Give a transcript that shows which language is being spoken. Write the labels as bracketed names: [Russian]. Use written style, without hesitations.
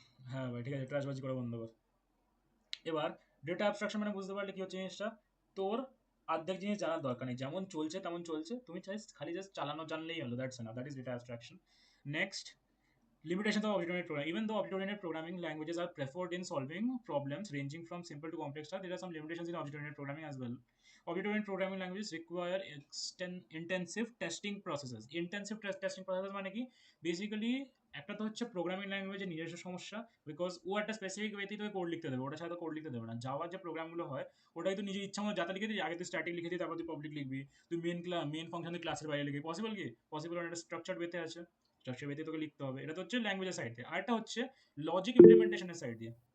[Bangla] হ্যাঁ ভাই ঠিক আছে, ট্র্যাশবাজি করা বন্ধ কর। এবার ডেটা অ্যাবস্ট্রাকশন মানে বুঝতে পারলে কি হচ্ছে জিনিসটা, তোর অর্ধেক জিনিস জানার দরকার নেই, যেমন চলছে তেমন চলছে, তুমি চাই খালি জাস্ট চালানো জানলেই হলো, [English] That's enough, that is data abstraction. Next, limitations of object-oriented programming. Even though object-oriented programming languages are preferred in solving problems ranging from simple to complex tasks, there are some limitations in object-oriented programming as well. Object-oriented programming languages require intensive testing processes. Intensive testing processes [Bangla] মানে কি? Basically একটা তো হচ্ছে programming ল্যাঙ্গুয়েজের নিজস্ব সমস্যা, because ও একটা specific ওয়েতেই তোকে code লিখতে দেবে, ওটা ছাড়া তো কোড লিখতে দেবে না। জাভার যে প্রোগ্রামগুলো হয় ওটাই তো নিজের ইচ্ছা মতো যাতে লিখে দিই, আগে তুই স্ট্যাটিক লিখে দিই, তারপর তুই পাবলিক লিখবি, তুই মেন ফাংশন তুই ক্লাসের বাইরে লিখবি, পসিবল কি? পসিবল একটা স্ট্রাকচার ওয়েতে আছে, স্ট্রাকচার ওয়েতে তোকে লিখতে হবে। এটা তো হচ্ছে ল্যাঙ্গুয়েজের সাইড দিয়ে, আরেকটা হচ্ছে লজিক ইমপ্লিমেন্টেশনের সাইড দিয়ে।